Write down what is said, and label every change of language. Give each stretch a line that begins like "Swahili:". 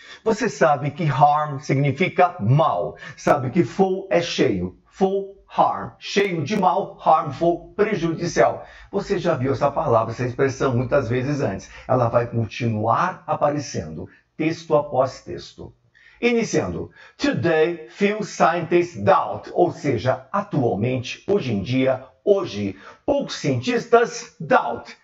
Portuguese: Você sabe que harm significa mal. Sabe que full é cheio. Full, harm. Cheio de mal, harmful, prejudicial. Você já viu essa palavra, essa expressão muitas vezes antes. Ela vai continuar aparecendo, texto após texto. Iniciando.
English: Today, few scientists doubt.
Portuguese: Ou seja, atualmente, hoje em dia, hoje, poucos cientistas doubt.